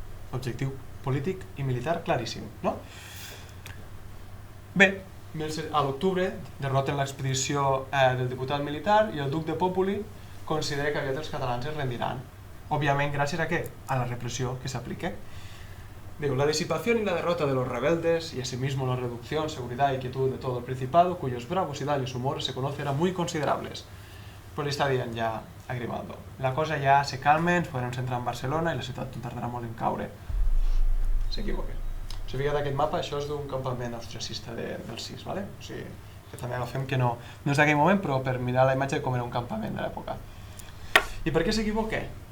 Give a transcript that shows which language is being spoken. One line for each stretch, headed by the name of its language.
Catalan: Objectiu polític i militar claríssim, no? Bé, a l'octubre derroten l'expedició del diputat militar i el duc de Populi considera que els catalans es rendiran. Òbviament, gràcies a què? A la repressió que s'aplica.
Spanish: Digo, la disipación y la derrota de los rebeldes y asimismo la reducción, seguridad y quietud de todo el Principado, cuyos bravos y daños humores se conocen, eran muy considerables.
Catalan: Pues li està dient ja a Grimaldo. La cosa ja se calma, ens podrem centrar en Barcelona i la ciutat tardarà molt en caure. S'equivoca. Si fixat aquest mapa, això és d'un campament austriacista del 6, ¿vale? O sigui, que també agafem que no és d'aquell moment, però per mirar la imatge de com era un campament de l'època. I per què s'equivoca?